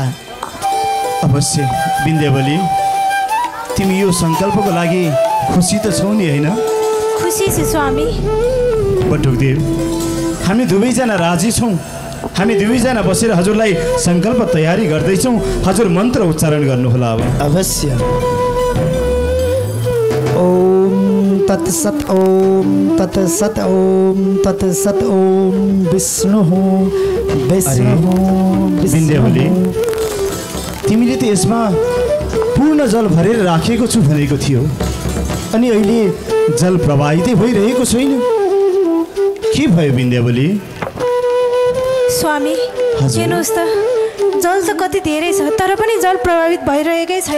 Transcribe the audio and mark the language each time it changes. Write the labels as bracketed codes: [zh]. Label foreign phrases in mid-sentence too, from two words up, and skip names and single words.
[ne] अवश्य बिन्द्यावली, तिमी यो सङ्कल्पको लागि खुसी त छौ नि, होइन? खुसी छु स्वामी। बटुकदेव, हामी दुवैजना राजी छौँ। हामी दुवैजना बसेर हजुरलाई सङ्कल्प तयारी गर्दैछौँ। हजुर मन्त्र उच्चारण गर्नुहोला अब। अवश्य। [sa] ओम तत्सत्, ओम तत्सत्, ओम तत्सत्, ओम विष्णु विष्णु [ne] बिन्द्यावली, तिमीले त यसमा पूर्ण जल भरेर राखेको छु भनेको थियो, अनि अहिले जल प्रवाहितै भइरहेको छैन। के भयो बिन्द्यावली? स्वामी, हेर्नुहोस् त, जल त कति धेरै छ तर पनि जल प्रभावित भइरहेकै छैन।